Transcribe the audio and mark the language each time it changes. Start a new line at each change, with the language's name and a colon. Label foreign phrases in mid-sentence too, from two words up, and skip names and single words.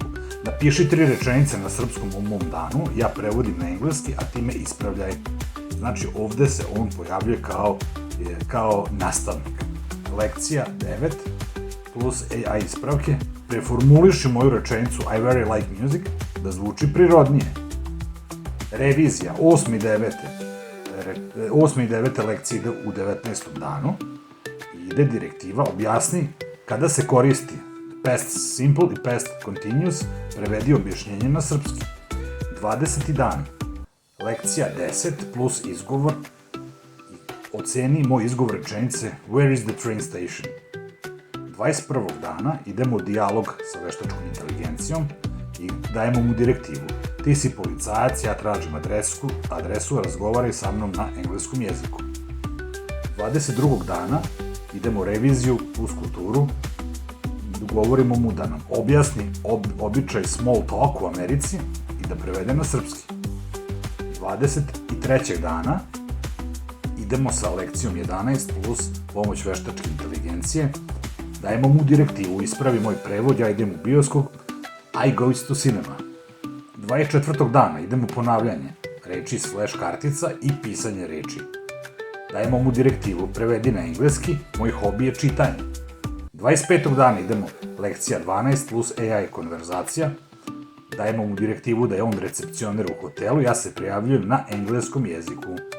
Serbian: Napiši 3 rečenice na srpskom u mom danu, ja prevodim na engleski, a ti me ispravljaj. Znači, ovde se on pojavljuje kao nastavnik. Lekcija 9 plus AI ispravke. Preformuliši moju rečenicu
English: I very like music
Serbian: da zvuči prirodnije. Revizija 8. i 9. lekcije ide u 19. danu i ide direktiva, objasni kada se koristi
English: past simple
Serbian: i
English: past continuous,
Serbian: prevedi objašnjenje na srpski. 20. dan, lekcija 10 plus izgovor, oceni moj izgovor rečenice
English: Where is the train station?
Serbian: 21. dana idemo u dijalog sa veštačkom inteligencijom i dajemo mu direktivu. Ti si policajac, ja tražim adresu, razgovaraj sa mnom na engleskom jeziku. 22. dana idemo u reviziju plus kulturu, govorimo mu da nam objasni običaj
English: small talk
Serbian: u Americi i da prevede na srpski. 23. dana idemo sa lekcijom 11 plus pomoć veštačke inteligencije, dajemo mu direktivu, ispravi moj prevod, ja idem u bioskop,
English: I goes to cinema.
Serbian: 24. dana idemo ponavljanje reči iz flash kartica i pisanje reči. Dajemo mu direktivu, prevedi na engleski, moj hobi je čitanje. 25. dana idemo lekcija 12 plus AI konverzacija, dajemo mu direktivu da je on recepcioner u hotelu, ja se prijavljujem na engleskom jeziku.